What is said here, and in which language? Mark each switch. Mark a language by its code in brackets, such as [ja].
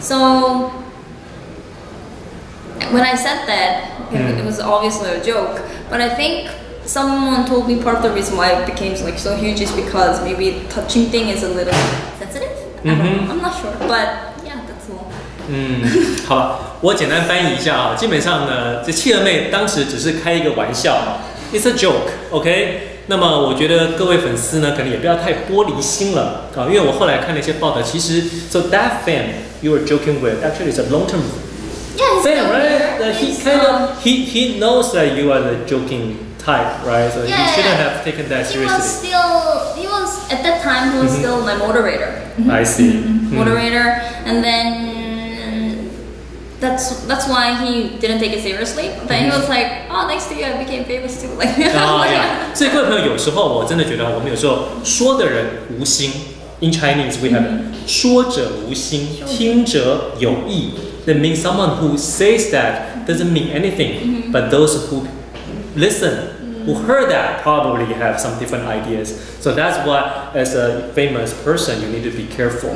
[en] So when I said that, it was obviously a joke. But I think someone told me part of the reason why it became like so huge is because maybe touching thing is a little sensitive. I'm not sure, but yeah, that's all. [zh] 好了，我简单翻译一下啊。基本上呢，这企鹅妹当时只是开一个玩笑 ， [en] it's a joke，OK？、 [zh] 那么我觉得各位粉丝呢，可能也不要太玻璃心了啊，因为我后来看了一些报道，其实 [en] so that fan you were joking with actually is a long-term fan, right? He knows that you are the joking type, right? So he shouldn't have taken that seriously. He was at that time. He was still my moderator. I see. Moderator, and then that's why he didn't take it seriously. Then he was like, "Oh, next to you, I became famous too." Like, yeah. [zh] 所以各位朋友，有时候我真的觉得，我们有时候说的人无心。 [en] In Chinese, we have [zh] 说者无心，听者有意。 [en] That means someone who says that doesn't mean anything, but those who listen, who heard that, probably have some different ideas. So that's why, as a famous person, you need to be careful.